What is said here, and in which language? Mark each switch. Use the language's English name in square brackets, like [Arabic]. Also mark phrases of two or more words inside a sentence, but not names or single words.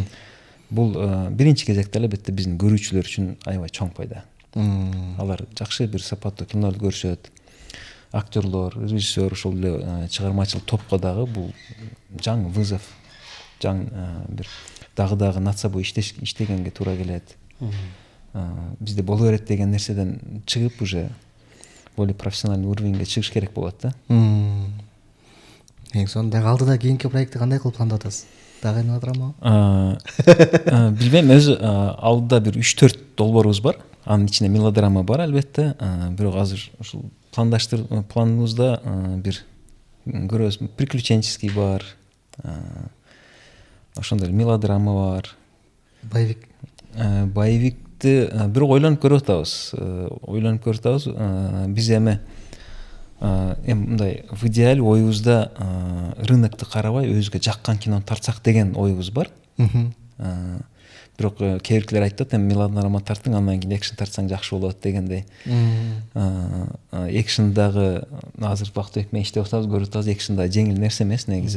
[Kyrgyz] Бул биринчи кезекте албетте биздин көрүүчүлөр үчүн аябай чоң пайда. Алар жакшы бир сапаттуу кинолорду көрүшөт. Актерлор, режиссер, ошол эле чыгармачыл топко дагы бул жаңы вызов, бир дагы [Russian] над собой [Kyrgyz] иштегенге туура келет. Бизде боло берет деген нерседен чыгып [Russian] уже более профессиональный уровеньге [Kyrgyz] чыгыш керек болот да. Эң сонун дагы алдыда кийинки проектти кандай кылып пландап атасыз? Дагы эме атырамы? Билбейм, өзү алдыда бир 3-4 долбоорубуз бар. Анын ичинде мелодрама бар албетте. Бирок азыр ушул планыбызда бир көрөбүз, приключенческий бар. Ошондой мелодрама бар. Боевик. Боевикти бирок ойлонуп көрүп атабыз. Биз эми мындай [Russian] в идеале [Kyrgyz] оюбузда рынокты карабай өзүгө жаккан кинону тартсак деген оюбуз бар. Бирок кээ биркилер айтат, эми мелодрама тартың, андан кийин экшен тартсаң жакшы болот дегендей. Экшен дагы азыр Бактыбек менен иштеп атабыз, көрүп атабыз, экшен дагы жеңил нерсе эмес негизи.